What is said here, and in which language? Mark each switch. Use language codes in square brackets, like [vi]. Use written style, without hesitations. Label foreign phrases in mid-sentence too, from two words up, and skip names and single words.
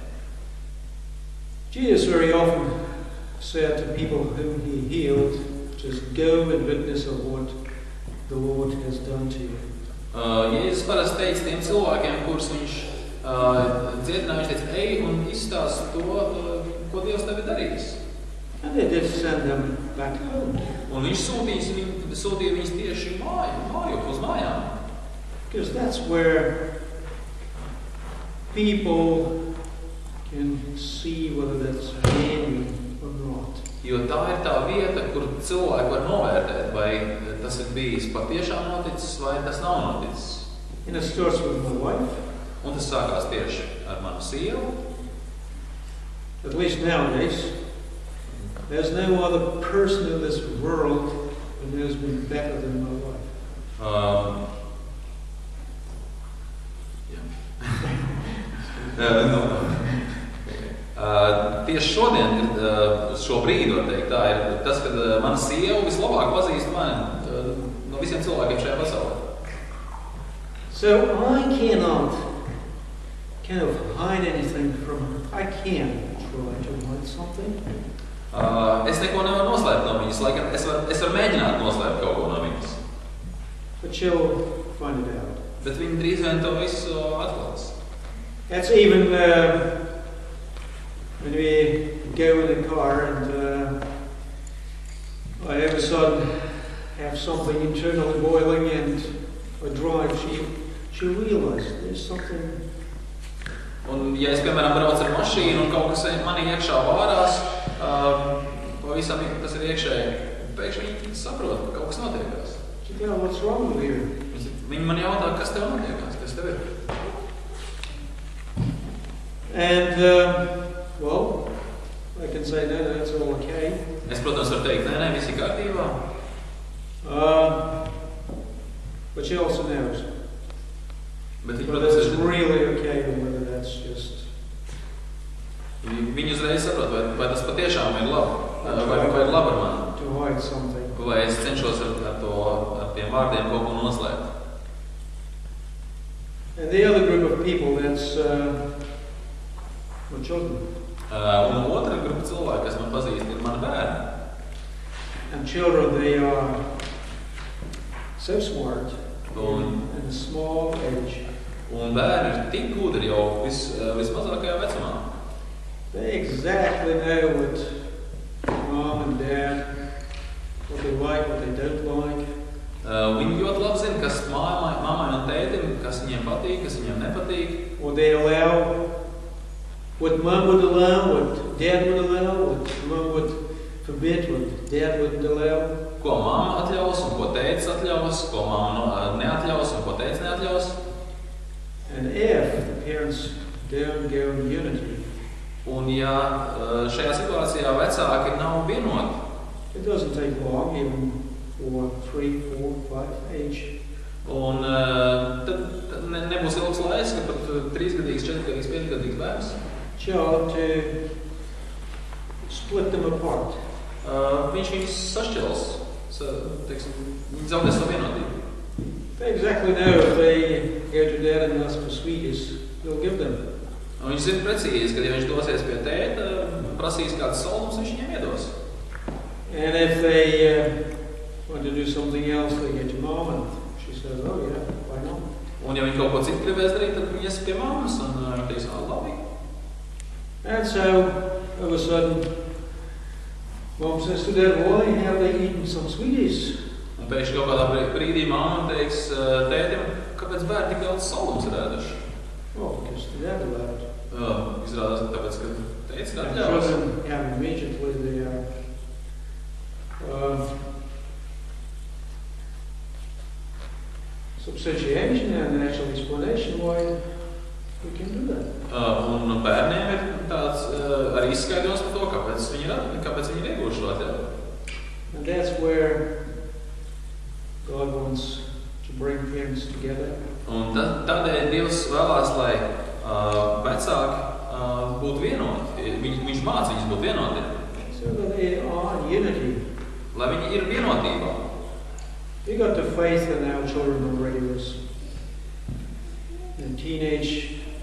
[en] Jesus very often said to people whom He healed, just go and witness of what the Lord has done to you. [lv] Jēzus parasti teica tiem cilvēkiem, kurus viņš dziedināja, viņš teica, ej un izstāst to, ko Dievs tev ir darījis. [en] And they did send them back home. [lv] Un viņš sūtīja viņus tieši mājās, uz mājām. [en] Because that's where people can see whether that's genuine or not. [lv] Jo tā ir tā vieta, kur cilvēki var novērtēt, vai tas ir bijis patiešām noticis, vai tas nav noticis. [en] And it starts with my wife. [lv] Un tas sākās tieši ar manu sievu. [en] At least nowadays, there's no other person in this world who knows me better than my wife. [lv] Tieši šodien, šo brīdi, var teikt, tā ir tas, kad mana sieva vislabāk pazīst mani no visiem cilvēkiem šajā pasaulē. [en] So I cannot kind of hide anything from her. I can try to hide something. [lv] Es neko nevaru noslēpt no viņas, lai gan es varu mēģināt noslēpt kaut ko no viņas. [en] But she'll find it out. [lv] Bet viņa drīz vien to visu atklās. [en] That's even when we go in a car and I all of a sudden have something internally boiling and I drive, she realizes there's something. [lv] Un, ja es, piemēram, braucu ar mašīnu un kaut kas manī iekšā vārās, pavisam tas ir iekšēji, pēkšņi viņi saprot, ka kaut kas notiekās. [en] She said, what's wrong with you? [lv] Viņi man jautā, kas tev notiekās, kas tev ir? [en] And, well, I can say, no, that's all okay. [lv] Es, protams, varu teikt, nē, viss ir kārtībā. [en] But she also knows. [lv] Bet viņi, [en] whether [lv] protams, [en] it's really okay or whether that's just... [lv] Viņi uzreiz saprot, vai tas patiešām ir labi, vai ir labi ar mani. [en] To hide something. [lv] Vai es cenšos ar tiem vārdiem kaut ko noslēpt. [en] And the other group of people, that's my children. [lv] Un otra grupa cilvēku, kas man pazīst, ir mani bērni. [en] And children, they are so smart [lv] Un [en] in a small age. [lv] bērni ir tik gudri jau vismazākajā vecumā. [en] They exactly know what mom and dad, what they like, what they don't like. [lv] Viņi ļoti labi zina, kas mammai un tētim, kas viņiem patīk, kas viņiem nepatīk. [en] What they allow, what mom would allow, what dad would allow, what mom would forbid, what dad wouldn't allow. [lv] Ko mamma atļaus un ko tētis atļaus, ko mamma neatļaus un ko tētis neatļaus. [en] And if the parents don't go in unity, [lv] Un ja šajā situācijā vecāki nav vienoti, [en] it doesn't take long, even for 3, 4, 5 age, [lv] Un tad nebūs ilgs laiks, ka pat 3-gadīgs, 4-gadīgs, 5-gadīgs bērns [en] child to split them apart. [lv] Viņš viņus sašķels, viņi zaudē savu vienotību. [en] They exactly know if they go to dad and ask for sweeties, he'll give them. [lv] Un viņš zina precīzi, ka ja viņš dosies pie tēta, prasīs kādas saldumus, viņš viņiem iedos. [en] And if they want to do something else, they get to mom and she says, oh yeah, why not? [lv] Un ja viņi kaut ko citu gribēs darīt, tad viņi ies pie mammas un viņi teiks, labi. [en] And so, all of a sudden, mom says to dad, why have they eaten some sweeties? [lv] Un pēkšņi kaut kādā brīdī mamma teiks tētim, kāpēc bērni tik daudz saldumus ir ēduši? [en] Oh, because the dad allowed. [lv] Izrādās, ka tāpēc, ka teica, ka [en] And [lv] ļaus. [en] children have immediately the substantiation and actual explanation why we can do that. [lv] Un bērniem ir tāds arī izskaidrojums par to, kāpēc viņi ir ieguvuši šo atļauju. [en] And that's where God wants to bring parents together. [lv] Un tādēļ Dievs vēlās, lai vecāki būtu vienoti. Viņš māca viņus būt vienoti. [en] So that they are in unity. [lv] Lai viņi ir vienotībā. [en] We got the faith in our children already was in teenage.